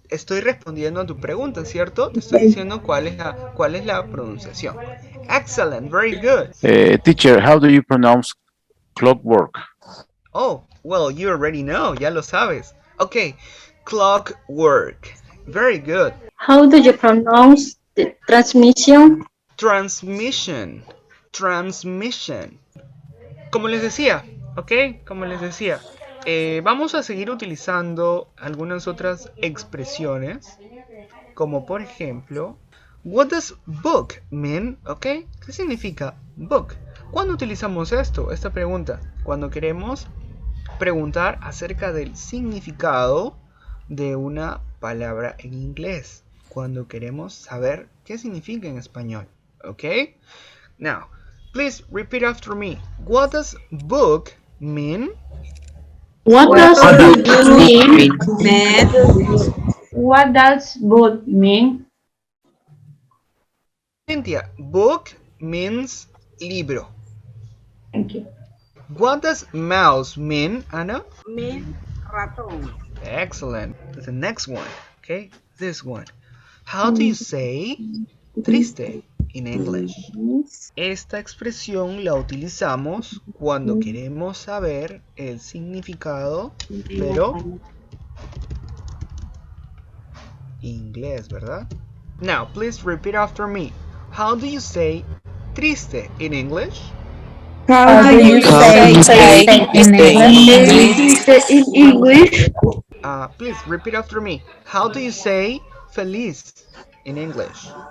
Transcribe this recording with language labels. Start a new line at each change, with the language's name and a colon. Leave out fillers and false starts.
Spanish: estoy respondiendo a tu pregunta, ¿cierto? Te estoy diciendo cuál es la pronunciación.
English: Excellent, very good. Teacher, how do you pronounce clockwork? Oh, well, you already know,
Spanish: ya lo sabes.
English: Okay, clockwork. Very good. How do you pronounce the transmission? Transmission. Transmission.
Spanish: Como les decía, ¿ok? Como les decía, vamos a seguir utilizando algunas otras expresiones, como por ejemplo,
English: what does book mean?
Spanish: ¿Ok? ¿Qué significa book? ¿Cuándo utilizamos esta pregunta? Cuando queremos preguntar acerca del significado de una palabra en inglés. Cuando queremos saber qué significa en español. ¿Ok?
English: Now, please repeat after me. What does book mean? What does book mean? What does book mean? Cynthia, book means libro. Thank you. What does mouse mean, Anna? Mean ratón. Excellent. The next one, okay? This one. How do you say triste in English?
Spanish: Esta expresión la utilizamos cuando queremos saber el significado, pero inglés, ¿verdad?
English: Now, please repeat after me. How do you say triste in English? How do you say In English? Please repeat after me. How do you say feliz in English?